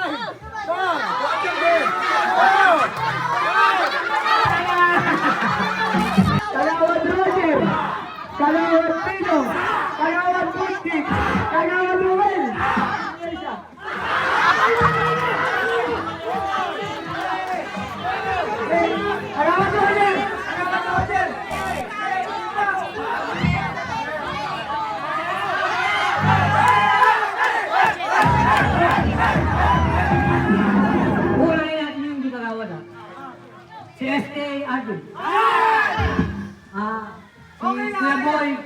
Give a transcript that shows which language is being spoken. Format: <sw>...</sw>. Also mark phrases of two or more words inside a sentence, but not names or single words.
<tl>Kagawad Roger! Kagawad Pidong! Kagawad Butchik! Kagawad Ruel! Kagawad Roger! Kagawad Roger! Unahin natin yung hindi kagawad Si S.A. Arjun. Si Kuya Boy.</tl>